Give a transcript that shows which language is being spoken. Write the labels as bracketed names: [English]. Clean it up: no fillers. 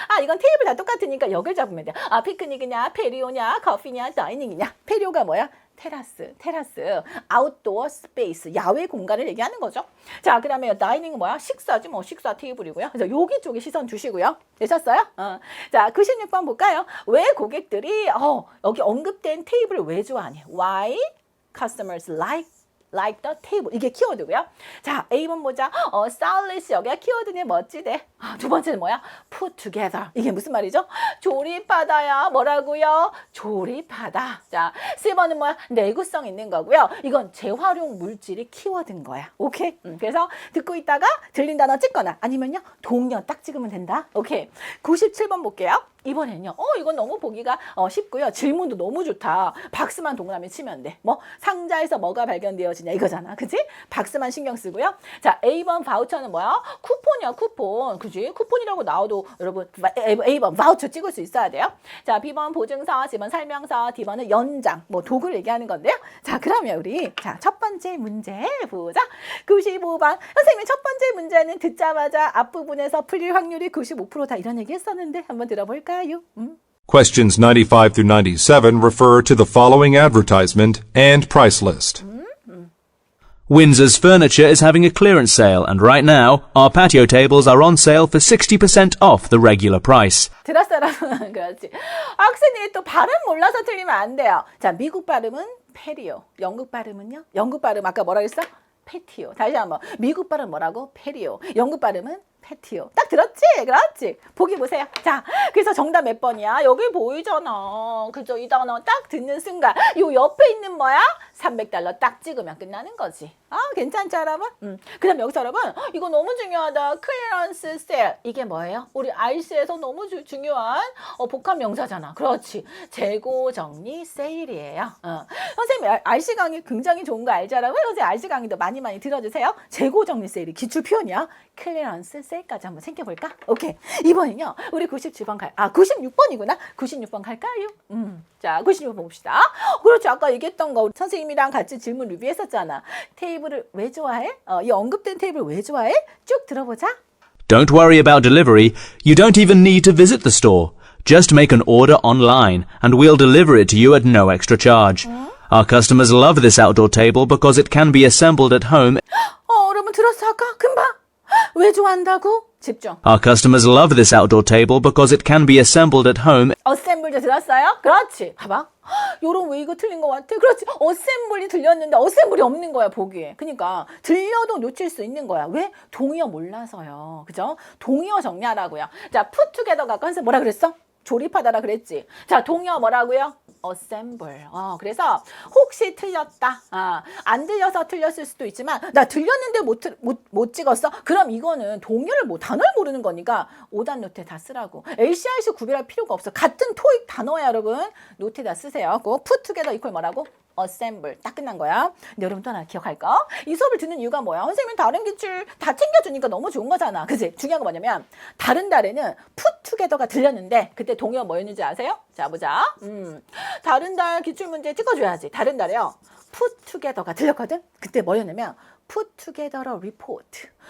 [Korean] 이건 테이블 다 똑같으니까 여길 잡으면 돼. 피크닉이냐, 페리오냐, 커피냐, 다이닝이냐. 페리오가 뭐야? 테라스, 아웃도어 스페이스, 야외 공간을 얘기하는 거죠. 자, 그 다음에 다이닝은 뭐야? 식사지, 뭐 식사 테이블이고요. 그래서 여기 쪽에 시선 두시고요. 되셨어요? 자, 96번 볼까요? 왜 고객들이 여기 언급된 테이블을 왜 좋아하니? [English] Why customers like the table. [Korean] 이게 키워드고요. 자, A번 보자. stylish 여기가 키워드네. 멋지대. 두 번째는 뭐야? put together. 이게 무슨 말이죠? 조립하다야. 뭐라고요? 조립하다. 자, C번은 뭐야? 내구성 있는 거고요. 이건 재활용 물질이 키워드인 거야. 오케이? 그래서 듣고 있다가 들린 단어 찍거나 아니면요. 동료 딱 찍으면 된다. 오케이. 97번 볼게요. 이번엔요. 이건 너무 보기가 쉽고요. 질문도 너무 좋다. 박스만 동그라미 치면 돼. 뭐 상자에서 뭐가 발견되어지냐 이거잖아. 그치? 박스만 신경 쓰고요. 자, A번 바우처는 뭐야? 쿠폰이야, 쿠폰. 그치? 쿠폰이라고 나와도 여러분 A번 바우처 찍을 수 있어야 돼요. 자, B번 보증서, C번 설명서, D번은 연장. 뭐 도구를 얘기하는 건데요. 자, 그러면 우리 첫 번째 문제 보자. 95번. 선생님이 첫 번째 문제는 듣자마자 앞부분에서 풀릴 확률이 95%다 이런 얘기 했었는데 한번 들어볼까요? [English] Questions 95 through 97 refer to the following advertisement and price list. Windsor's Furniture is having a clearance sale, and right now, our patio tables are on sale for 60% off the regular price. [Korean] 들었어요, 여러분? 그렇지. 학생들이 또 발음 몰라서 틀리면 안 돼요. 자, 미국 발음은 페리오. 영국 발음은요? 영국 발음 아까 뭐라 그랬어? 패티오. 다시 한번. 미국 발음 뭐라고? 페리오. 영국 발음은 패티오. 딱 들었지? 그렇지? 보기 보세요. 자, 그래서 정답 몇 번이야? 여기 보이잖아. 그죠? 이 단어 딱 듣는 순간 요 옆에 있는 뭐야? $300 딱 찍으면 끝나는 거지. 괜찮죠, 여러분? 그 다음 여기서 여러분 이거 너무 중요하다. 클리어런스 세일. 이게 뭐예요? 우리 RC에서 너무 중요한 복합 명사잖아. 그렇지. 재고 정리 세일이에요. 선생님 RC 강의 굉장히 좋은 거 알죠, 여러분? 선생님 RC 강의도 많이 들어주세요. 재고 정리 세일이 기출 표현이야. 클리어런스 세일까지 한번 생겨볼까? 오케이. 이번엔요. 우리 97번 96번이구나. 96번 갈까요? 자, 96번 봅시다. 그렇지. 아까 얘기했던 거 선생님이랑 같이 질문 리뷰했었잖아. 테이블을 왜 좋아해? 이 언급된 테이블 왜 좋아해? 쭉 들어보자. [English] Don't worry about delivery. You don't even need to visit the store. Just make an order online, and we'll deliver it to you at no extra charge. Our customers love this outdoor table because it can be assembled at home. [Korean] 여러분 들었어 아까? 금방? 왜 좋아한다고? 집중. [English] Our customers love this outdoor table because it can be assembled at home. [Korean] 어셈블도 들었어요? 그렇지. 봐봐. 요런 왜 이거 틀린 것 같아? 그렇지. 어셈블리 들렸는데 어셈블이 없는 거야, 보기에. 그러니까 들려도 놓칠 수 있는 거야. 왜? 동의어 몰라서요. 그죠? 동의어 정리하라고요. 자, put together 갖고 선생님 뭐라 그랬어? 조립하다라 그랬지. 자, 동의어 뭐라고요? assemble. 그래서 혹시 틀렸다. 안 들려서 틀렸을 수도 있지만 나 들렸는데 못 찍었어? 그럼 이거는 동의어를 단어를 모르는 거니까 오답 노트에 다 쓰라고. LCRC 구별할 필요가 없어. 같은 토익 단어야, 여러분. 노트에다 쓰세요. 꼭 put together 이퀄 뭐라고? assemble. 딱 끝난 거야. 근데 여러분 또 하나 기억할까? 이 수업을 듣는 이유가 뭐야? 선생님은 다른 기출 다 챙겨주니까 너무 좋은 거잖아. 그치? 중요한 거 뭐냐면 다른 달에는 put together가 들렸는데 그때 동의어 뭐였는지 아세요? 자, 보자. 다른 달 기출 문제 찍어줘야지. 다른 달에요. put together가 들렸거든? 그때 뭐였냐면 [English] put together a report.